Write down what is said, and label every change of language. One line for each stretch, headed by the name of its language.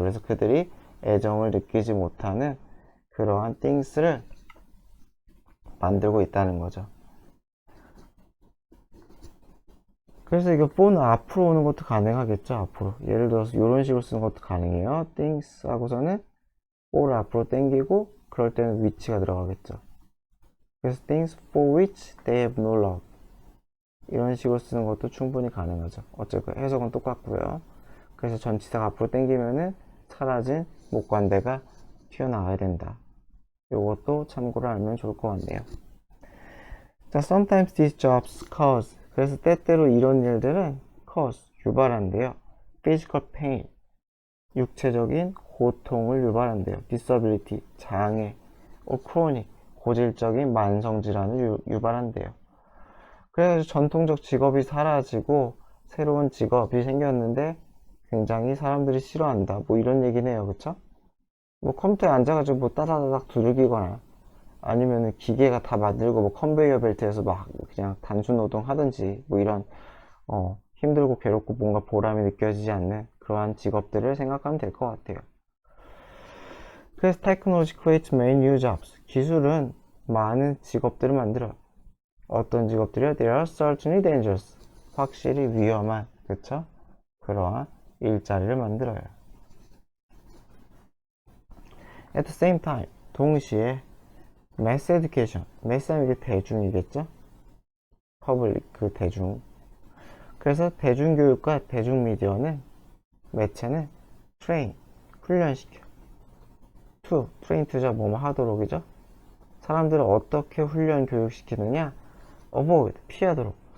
Korean: 그래서 그들이 애정을 느끼지 못하는 그러한 things를 만들고 있다는 거죠. 그래서 이거 for는 앞으로 오는 것도 가능하겠죠. 앞으로. 예를 들어서 이런 식으로 쓰는 것도 가능해요. things 하고서는 for를 앞으로 당기고 그럴 때는 which가 들어가겠죠.
English: 그래서 things for which they have no love.
Korean: 이런 식으로 쓰는 것도 충분히 가능하죠. 어쨌든 해석은 똑같고요. 그래서 전치사가 앞으로 당기면은 사라진 목관대가 튀어나와야 된다. 요것도 참고로 알면 좋을 것 같네요.
English: 자, sometimes these jobs cause.
Korean: 그래서 때때로 이런 일들은 cause, 유발한대요. physical pain, 육체적인 고통을 유발한대요. disability, 장애, or chronic, 고질적인 만성 질환을 유발한대요. 그래서 전통적 직업이 사라지고 새로운 직업이 생겼는데 굉장히 사람들이 싫어한다. 뭐 이런 얘기네요. 그쵸? 뭐 컴퓨터에 앉아가지고 뭐 따다다닥 두들기거나 아니면은 기계가 다 만들고 뭐 컨베이어 벨트에서 막 그냥 단순 노동 하든지 뭐 이런 힘들고 괴롭고 뭔가 보람이 느껴지지 않는 그러한 직업들을 생각하면 될 것 같아요. 그래서
English: technology creates many new jobs.
Korean: 기술은 많은 직업들을 만들어요. 어떤 직업들이요?
English: They are certainly dangerous.
Korean: 확실히 위험한, 그쵸? 그러한 일자리를 만들어요.
English: At the same time,
Korean: 동시에
English: mass education, mass
Korean: 하면 이게 대중이겠죠? public, 그 대중. 그래서 대중교육과 대중미디어는, 매체는 train, 훈련시켜. train to자 뭐뭐 하도록이죠? 사람들을 어떻게 훈련 교육시키느냐? avoid, 피하도록.